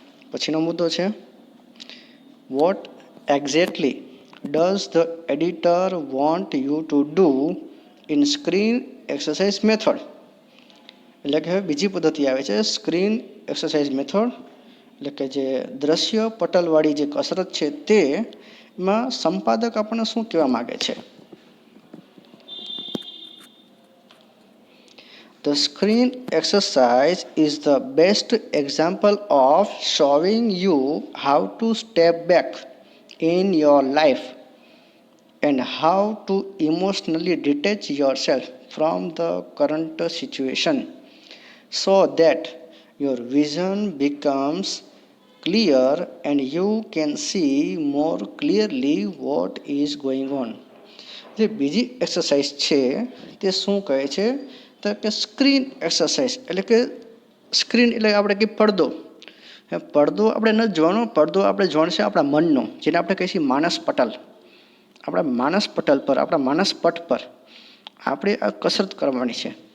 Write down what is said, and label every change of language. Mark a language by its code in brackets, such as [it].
[gu] પછીનો મુદ્દો છે [en] What exactly does the editor want you to do in screen exercise method. [gu] એટલે કે હવે બીજી પદ્ધતિ આવે છે સ્ક્રીન એક્સરસાઇઝ મેથડ. એટલે કે જે દ્રશ્ય પટલવાળી જે કસરત છે તેમાં સંપાદક આપણને શું કહેવા માગે છે. [en] The screen exercise is the best example of showing you how to step back in your life and how to emotionally detach yourself from the current situation so that your vision becomes clear and you can see more clearly what is going on. [gu] જે બીજી exercise છે તે શું કહે છે તો કે screen exercise. એટલે કે સ્ક્રીન એટલે આપણે કે પડદો, પડદો આપણે ન જોવાનો, પડદો આપણે જોવાનો છે આપણા મનનો, જેને આપણે કહીએ છીએ માનસ પટલ. આપણા માનસ પટલ પર, આપણા માનસ પટ પર આપણે આ કસરત કરવાની છે.